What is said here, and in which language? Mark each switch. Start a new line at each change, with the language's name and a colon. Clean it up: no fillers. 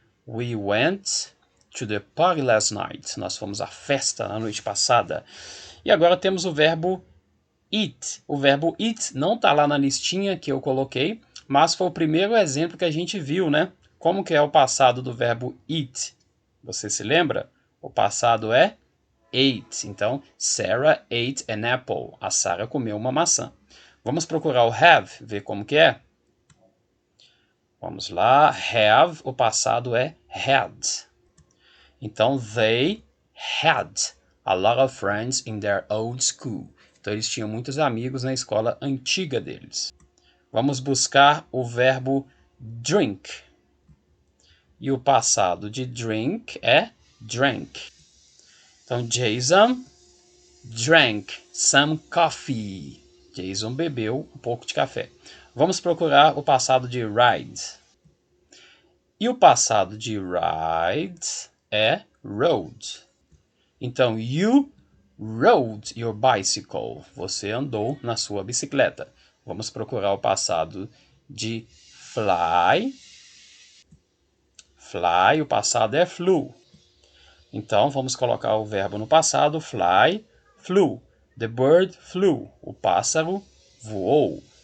English: We went to the party last night.
Portuguese: Nós fomos à festa na noite passada. E agora temos o verbo eat. O verbo eat não está lá na listinha que eu coloquei, mas foi o primeiro exemplo que a gente viu, né? Como que é o passado do verbo eat? Você se lembra? O passado é ate.
English: Então, Sarah ate an apple.
Portuguese: A Sarah comeu uma maçã. Vamos procurar o have, ver como que é? Vamos lá. Have, o passado é had.
English: Então, they had a lot of friends in their old school.
Portuguese: Então, eles tinham muitos amigos na escola antiga deles. Vamos buscar o verbo drink. E o passado de drink é drank.
English: Então, Jason drank some coffee.
Portuguese: Jason bebeu um pouco de café. Vamos procurar o passado de ride. E o passado de ride é rode.
English: Então, you rode your bicycle.
Portuguese: Você andou na sua bicicleta. Vamos procurar o passado de fly. Fly, o passado é flew. Então, vamos colocar o verbo no passado.
English: Fly, flew. The bird flew.
Portuguese: O pássaro voou.